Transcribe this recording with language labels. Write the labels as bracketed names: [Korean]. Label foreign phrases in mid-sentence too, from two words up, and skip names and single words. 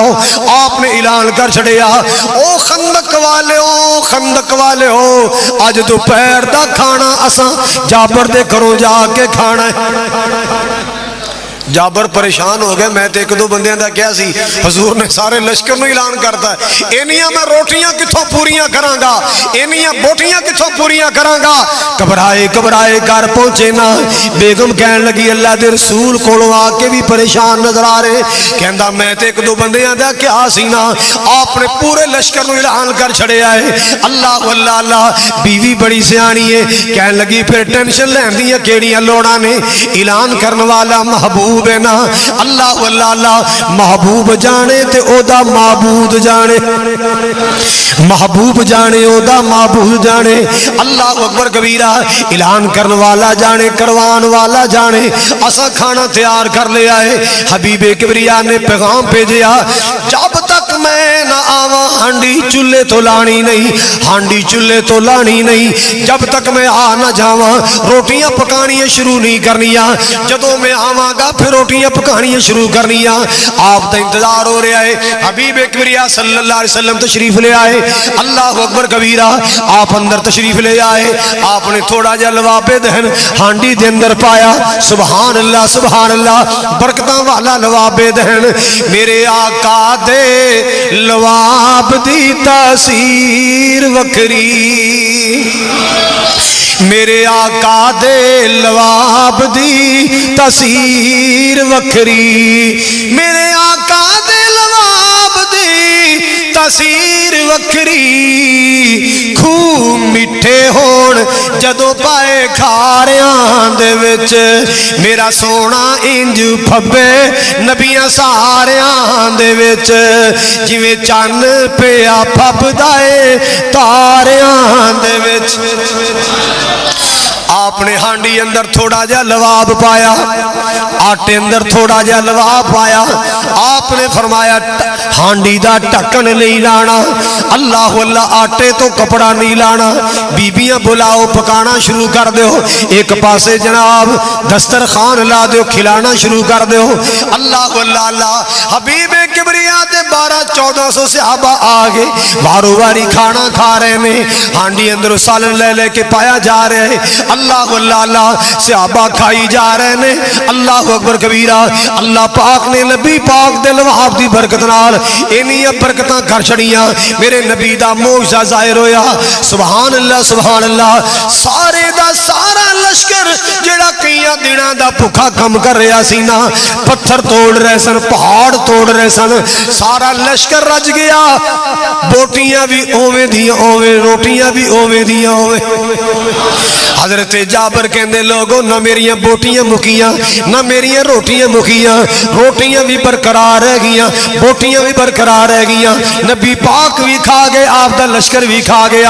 [Punjabi] آپ نے اعلان کر چھڑیا او خندق والے ہو خندق والے ہو اج دوپہر دا کھانا اساں جابر دے گھروں جا کے کھانا ہے. جابر پریشان ہو گئے. میں تے ایک دو بندیاں دا کیا سی حضور نے سارے لشکر نو اعلان کرتا ہے اینیاں میں روٹیاں کتھوں پوریاں کراں گا اینیاں بوٹیاں کتھوں پوریاں کراں گا. گھبرائے گھبرائے گھر پہنچے نا. بیگم کہن لگی اللہ دے رسول کولوں آ کے بھی پریشان نظر آ رہے. کہندا میں تے ایک دو بندیاں دا کیا سی نا آپ نے پورے لشکر نو اعلان کر چھڑیا ہے. [Arabic] اللہ اللہ اللہ. [Punjabi] بیوی بڑی سیانی ہے. کہن لگی پھر ٹینشن لین دیاں کیڑیاں لوڑاں نے اعلان کرن والا محبوب نا. [Arabic] اللہ اللہ اللہ. [Punjabi] محبوب جانے تے او دا معبود جانے محبوب جانے او دا معبود جانے. [Arabic] اللہ اکبر کبیرہ. [Punjabi] اعلان کرن والا جانے کروان والا جانے. اسا کھانا تیار کر لیا ہے. حبیب کبریا نے پیغام بھیجیا جب تک میں نہ آواں ہانڈی چولہے تو لانی نہیں ہانڈی چولہے تو لانی نہیں. جب تک میں آ نہ جاواں روٹیاں پکانیاں شروع نہیں کرنیاں. جدوں میں آواں گا پھر روٹیاں پکانیاں شروع کرنیاں. آپ دا انتظار ہو رہا ہے. [Urdu] حبیب کبریا [Arabic] صلی اللہ علیہ وسلم [Urdu] تشریف لے آئے. [Arabic] اللہ اکبر کبیرہ. [Urdu] آپ اندر تشریف لے آئے. [Punjabi] آپ نے تھوڑا جا لواب دہن ہانڈی دے اندر پایا. [Arabic] سبحان اللہ سبحان اللہ. [Punjabi] برکتاں والا لواب دہن. میرے آقا دے لواب دی تاثیر وکری میرے آقا دے لواب دی تاثیر وکری میرے آقا دے لواب دی تاثیر وکری. کھو مٹھے ہون جدو پائے کھاریاں دے وچ میرا سونا انج پھبے نبیاں ساریاں دے وچ جویں چن پیا پھبدائے تاریاں دے وچ. آپ نے ہانڈی اندر تھوڑا جا لواب پایا آٹے اندر تھوڑا جا لواب پایا. آپ نے فرمایا ہانڈی دا ٹکن نہیں لانا. [Arabic] اللہ اللہ. [Punjabi] آٹے تو کپڑا نہیں لانا. بیبیاں بلاؤ پکانا شروع کر دیو. ایک پاسے جناب دسترخوان لا دیو کھلانا شروع کر دیو. [Arabic] اللہ اللہ اللہ. [Punjabi] حبیب کبریا دے 1200-1400 صحابہ آگے بارو باری کھانا کھا رہے ہیں. ہانڈی اندر سالن لے لے کے پایا جا رہے ہیں. [Arabic] اللہ اللہ اللہ. [Punjabi] صحابہ کھائی جا رہے ہیں. [Arabic] اللہ اکبر کبیرہ. [Punjabi] اللہ پاک نے نبی پاک دے لواب دی برکت نال اینیاں برکتاں کر چھڑیاں. میرے نبی دا معجزہ ظاہر ہویا. [Arabic] سبحان اللہ سبحان اللہ. [Punjabi] سارے دا سارا لشکر جڑا کئیاں دناں دا بھوکا کم کر رہا سی نا پتھر توڑ رہے سن پہاڑ توڑ رہے سن. سارا لشکر رج گیا. بوٹیاں بھی اوویں دیاں اوویں روٹیاں بھی اوویں دیاں اوویں. حضرت جابر کہندے لوگوں نہ میریاں بوٹیاں مکیاں نہ میریاں روٹیاں مکیاں. روٹیاں بھی برقرار رہ گیاں بوٹیاں بھی برقرار رہ گیاں. نبی پاک بھی کھا گئے آپ دا لشکر بھی کھا گیا.